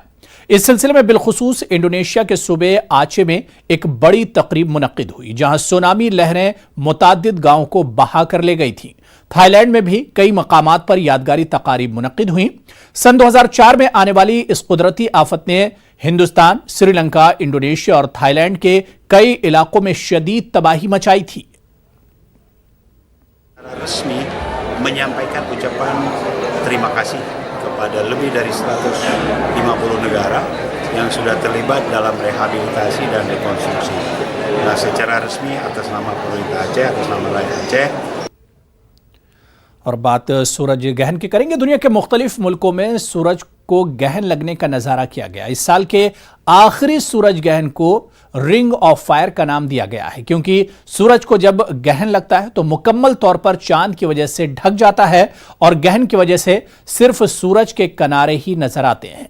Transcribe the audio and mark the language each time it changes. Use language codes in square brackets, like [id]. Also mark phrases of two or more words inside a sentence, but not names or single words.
[ur] اس سلسلے میں بالخصوص انڈونیشیا کے صوبے آچے میں ایک بڑی تقریب منعقد ہوئی، جہاں سونامی لہریں متعدد گاؤں کو بہا کر لے گئی تھیں. تھائی لینڈ میں بھی کئی مقامات پر یادگاری تقاریب منعقد ہوئی. سن 2004 میں آنے والی اس قدرتی آفت نے ہندوستان، سری لنکا، انڈونیشیا اور تھائی لینڈ کے کئی علاقوں میں شدید تباہی مچائی تھی. [id] Resmi menyampaikan ucapan terima kasih kepada lebih dari 150 negara yang sudah terlibat dalam rehabilitasi dan rekonstruksi. Nah, secara resmi atas nama pemerintah Aceh, atas nama rakyat Aceh। [ur] اور بات سورج گرہن کی کریں گے. دنیا کے مختلف ملکوں میں سورج کو گرہن لگنے کا نظارہ کیا گیا. اس سال کے آخری سورج گرہن کو [en] ring of fire [ur] کا نام دیا گیا ہے، کیونکہ سورج کو جب گرہن لگتا ہے تو مکمل طور پر چاند کی وجہ سے ڈھک جاتا ہے اور گرہن کی وجہ سے صرف سورج کے کنارے ہی نظر آتے ہیں.